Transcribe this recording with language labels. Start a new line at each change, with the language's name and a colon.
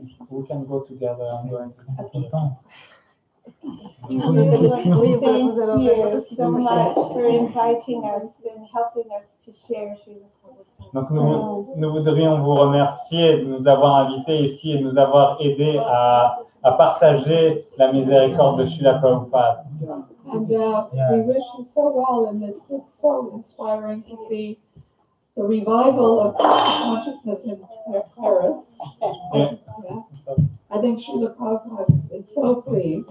English: We can go together and go into the temple. Thank you so much for inviting us and helping us to share Srila Prabhupada.
French: Donc nous voudrions vous remercier de nous avoir invités ici et de nous avoir aidés à partager la miséricorde de Srila Prabhupada.
English: And we wish you so well in this. It's so inspiring to see the revival of consciousness in Paris. Yeah. I think Srila Prabhupada is so pleased.